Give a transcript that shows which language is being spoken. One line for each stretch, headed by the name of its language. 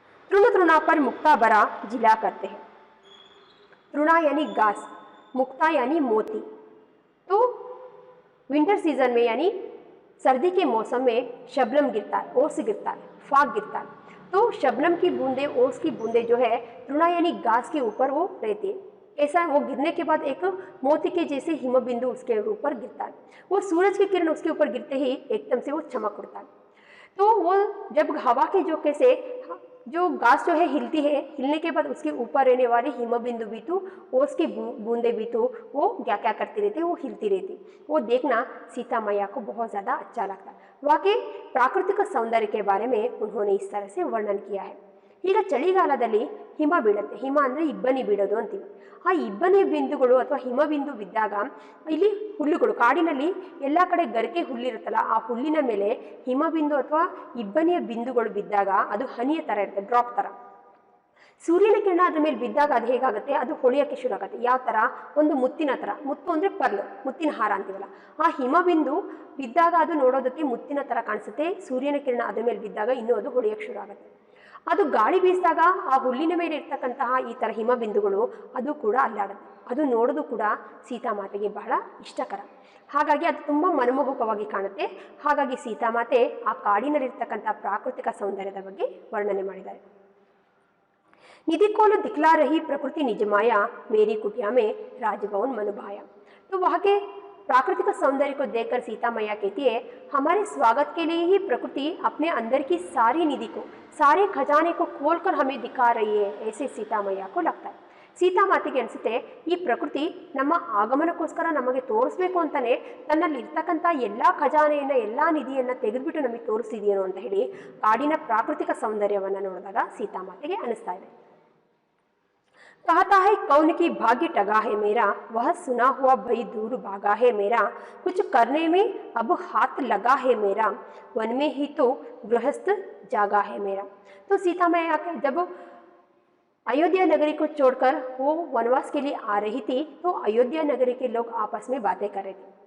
Hindi: तृण तृणा पर मुक्ता बरा जिला करते हैं, तृणा यानी घास, मुक्ता यानी मोती. तो
English: winter season
Hindi: में यानी सर्दी के मौसम में शबनम गिरता है, ओस गिरता है, फाग गिरता है. तो शबनम की बूंदे, ओस की बूंदे जो है तृणा यानी घास के ऊपर वो रहती है. ऐसा वो गिरने के बाद एक मोती के जैसे हिमबिंदु उसके ऊपर गिरता है. वो सूरज की किरण उसके ऊपर गिरते ही एकदम से वो चमक उठता है. तो वो जब हवा के झोंके से जो घास जो है हिलती है, हिलने के बाद उसके ऊपर रहने वाले हिमबिंदु भी तो, ओस की बूंदे भी तो वो क्या क्या करती रहती, वो हिलती रहती. वो देखना सीता मैया को बहुत ज़्यादा अच्छा लगता है. वहाँ के प्राकृतिक सौंदर्य के बारे में उन्होंने इस तरह से वर्णन किया है.
Kannada: ಈಗ ಚಳಿಗಾಲದಲ್ಲಿ ಹಿಮ ಬೀಳುತ್ತೆ, ಹಿಮ ಅಂದರೆ ಇಬ್ಬನಿ ಬೀಳೋದು ಅಂತೀವಿ. ಆ ಇಬ್ಬನಿ ಬಿಂದುಗಳು ಅಥವಾ ಹಿಮಬಿಂದು ಬಿದ್ದಾಗ ಇಲ್ಲಿ ಹುಲ್ಲುಗಳು, ಕಾಡಿನಲ್ಲಿ ಎಲ್ಲ ಕಡೆ ಗರಿಕೆ ಹುಲ್ಲಿರುತ್ತಲ್ಲ, ಆ ಹುಲ್ಲಿನ ಮೇಲೆ ಹಿಮಬಿಂದು ಅಥವಾ ಇಬ್ಬನಿಯ ಬಿಂದುಗಳು ಬಿದ್ದಾಗ ಅದು ಹನಿಯ ಥರ ಇರುತ್ತೆ, ಡ್ರಾಪ್ ಥರ. ಸೂರ್ಯನ ಕಿರಣ ಅದ್ರ ಮೇಲೆ ಬಿದ್ದಾಗ ಅದು ಹೇಗಾಗುತ್ತೆ, ಅದು ಹೊಳೆಯೋಕ್ಕೆ ಶುರು ಆಗುತ್ತೆ. ಯಾವ ಥರ, ಒಂದು ಮುತ್ತಿನ ಥರ. ಮುತ್ತು ಅಂದರೆ ಪರ್ಲು, ಮುತ್ತಿನ ಹಾರ ಅಂತೀವಲ್ಲ. ಆ ಹಿಮಬಿಂದು ಬಿದ್ದಾಗ ಅದು ನೋಡೋದಕ್ಕೆ ಮುತ್ತಿನ ಥರ ಕಾಣಿಸುತ್ತೆ. ಸೂರ್ಯನ ಕಿರಣ ಅದ್ರ ಮೇಲೆ ಬಿದ್ದಾಗ ಇನ್ನೂ ಅದು ಹೊಳೆಯೋಕ್ಕೆ ಶುರು ಆಗುತ್ತೆ. ಅದು ಗಾಳಿ ಬೀಸಿದಾಗ ಆ ಹುಲ್ಲಿನ ಮೇಲೆ ಇರ್ತಕ್ಕಂತಹ ಈ ಥರ ಹಿಮಬಿಂದುಗಳು ಅದು ಕೂಡ ಅಲ್ಲಾಡುತ್ತೆ. ಅದು ನೋಡೋದು ಕೂಡ ಸೀತಾಮಾತೆಗೆ ಬಹಳ ಇಷ್ಟಕರ. ಹಾಗಾಗಿ ಅದು ತುಂಬ ಮನಮೋಹಕವಾಗಿ ಕಾಣುತ್ತೆ. ಹಾಗಾಗಿ ಸೀತಾಮಾತೆ ಆ ಕಾಡಿನಲ್ಲಿರ್ತಕ್ಕಂಥ ಪ್ರಾಕೃತಿಕ ಸೌಂದರ್ಯದ ಬಗ್ಗೆ ವರ್ಣನೆ ಮಾಡಿದ್ದಾರೆ.
Hindi: निधि को दिखला रही प्रकृति निजमाया, मेरी कुटिया में राजभवन मनुभाया। तो वहाँ के प्राकृतिक सौंदर्य को देखकर सीता मैया कहती है, हमारे स्वागत के लिए ही प्रकृति अपने अंदर की सारी निधि को, सारे खजाने को खोलकर हमें दिखा रही है, ऐसे सीता मैया को लगता है.
Kannada: ಸೀತಾ ಮಾತೆಗೆ ಅನಿಸುತ್ತೆ, ಈ ಪ್ರಕೃತಿ ನಮ್ಮ ಆಗಮನಕ್ಕೋಸ್ಕರ ನಮಗೆ ತೋರಿಸ್ಬೇಕು ಅಂತಾನೆ ತನ್ನಲ್ಲಿ ಇರ್ತಕ್ಕಂಥ ಎಲ್ಲ ಖಜಾನೆಯನ್ನು, ಎಲ್ಲ ನಿಧಿಯನ್ನು ತೆಗೆದುಬಿಟ್ಟು ನಮಗೆ ತೋರಿಸ್ತಿದೆಯೇನೋ ಅಂತ ಹೇಳಿ ಕಾಡಿನ ಪ್ರಾಕೃತಿಕ ಸೌಂದರ್ಯವನ್ನು ನೋಡಿದಾಗ ಸೀತಾ ಮಾತೆಗೆ ಅನಿಸ್ತಾ ಇದೆ.
Hindi: कहता है कौन की भाग्य टगा है मेरा, वह सुना हुआ भई दूर भागा है मेरा, कुछ करने में अब हाथ लगा है मेरा, वन में ही तो गृहस्थ जागा है मेरा. तो सीता मैया जब अयोध्या नगरी को छोड़कर वो वनवास के लिए आ रही थी, तो अयोध्या नगरी के लोग आपस में बातें कर रहे थे.